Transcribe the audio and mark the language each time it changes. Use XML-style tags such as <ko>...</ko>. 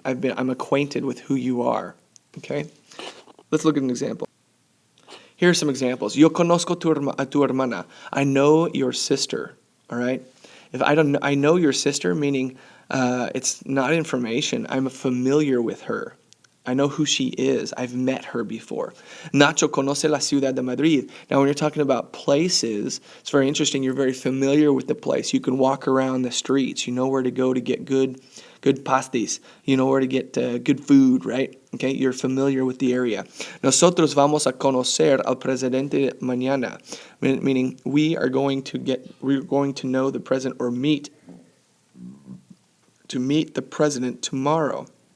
<en>I'm acquainted with who you are. Okay? Let's look at an example. Here are some examples.</en> <es>Yo conozco a tu hermana.</es> <en>I know your sister. All right? If I know your sister, meaning it's not information. I'm familiar with her. I know who she is. I've met her before.</en> <es>Nacho conoce la ciudad de Madrid.</es> <en>Now, when you're talking about places, it's very interesting. You're very familiar with the place. You can walk around the streets. You know where to go to get good pastis. You know where to get good food, right? Okay, you're familiar with the area.</en> <es>Nosotros vamos a conocer al presidente mañana,</es> <en>meaning we're going to know the president or meet the president tomorrow.</en>